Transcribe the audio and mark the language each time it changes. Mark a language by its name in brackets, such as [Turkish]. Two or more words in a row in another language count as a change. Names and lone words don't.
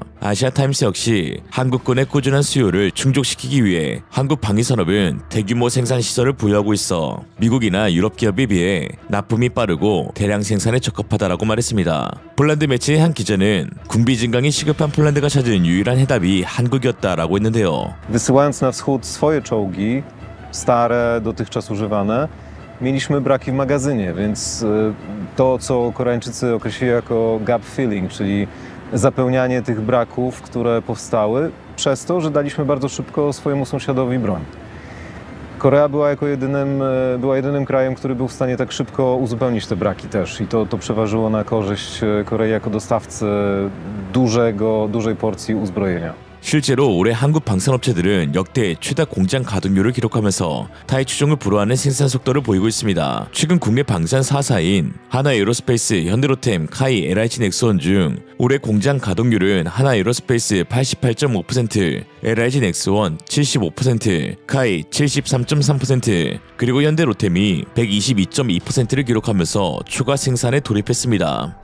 [Korean] 아시아타임스 역시 한국군의 꾸준한 수요를 충족시키기 위해 한국 방위산업은 대규모 생산시설을 보유하고 있어 미국이나 유럽 기업에 비해 납품이 빠르고 대량 생산에 적합하다라고 말했습니다. 폴란드 매체의 한 기자는 군비 증강이 시급한 폴란드가 찾은 유일한 해답이 한국이었다라고 했는데요. [Polish] Wysyłając na wschód swoje czołgi, stare, dotychczas używane, mieliśmy braki w magazynie, więc to, co Koreańczycy określili jako [English] gap filling, [Polish] czyli zapełnianie tych braków, które powstały, przez to, że daliśmy bardzo szybko swojemu sąsiadowi broń. Korea była jedynym krajem, który był w stanie tak szybko uzupełnić te braki też i to przeważyło na korzyść Korei jako dostawcy dużej porcji uzbrojenia. [Korean] 실제로 올해 한국 방산업체들은 역대 최다 공장 가동률을 기록하면서 타의 추종을 불허하는 생산 속도를 보이고 있습니다. 최근 국내 방산 4사인 하나에어로스페이스, 현대로템, 카이, LIG 넥스원 중 올해 공장 가동률은 하나에어로스페이스 88.5%, LIG 넥스원 75%, 카이 73.3%, 그리고 현대로템이 122.2%를 기록하면서 추가 생산에 돌입했습니다.